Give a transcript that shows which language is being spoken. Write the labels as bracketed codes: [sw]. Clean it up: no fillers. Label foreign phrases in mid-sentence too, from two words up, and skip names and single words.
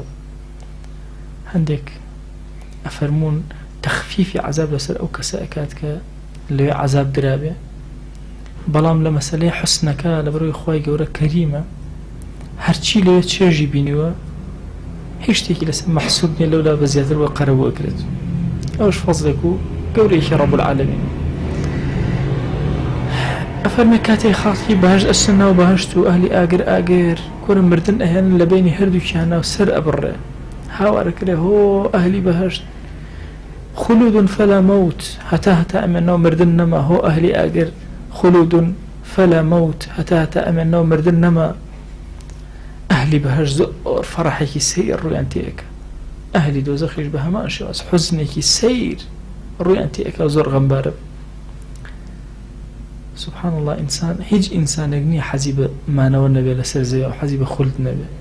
[ckb] هەندێک ئەفەرمون تەخفیفی عەزاب لەسەر ئەو کەسە ئەکات کە لێ عەزاب درابێ، بەڵام لە مەسەلەی حوسنەکە لەبەرەوەی خوای گەورە کەریمە، هەرچی لێ چێژی بینیوە هیچ شتێکی لەسەر مەحسوب نیە لەولا بە زیاتر وە قەرەبوو ئەکرێت. ئەوش فەزلێک و گەورەیەکی [ar] ڕەب العالەمین. [ckb] ئەفەرمێ کاتێک خاڵکی بەهەشت ئەچنە ناو بەهەشت و ئەهلی ئاگر کۆرە مردن ئەهێنن لە بینی هەردووکیان ناو سەر ئەبڕێ، هاوارەکرێ هۆ ئەهلی بەهەشت [ar] خلود فلا موت [ckb] هەتا ئەمێنەوە مردن نەما، هۆ ئەهلی ئاگر [ar] خلود فلا موت [ckb] هەتا ئەمێنەوە مردن نەما. ئەهلی بەهەشت زۆر فەرەحێکی سەیر ڕوویان تێکە، ئەهلی دۆزەخیش بە هەمان شێواز حوزنێکی سەیر ڕوویان تێکە و زۆر غەمبارە. [ar] سبحان الله، [ckb] ئینسان هیچ ئینسانێک نییە حەزی بە مانەوە نەبێ لەسەر زەوی و حەزی بە خولد نەبێ.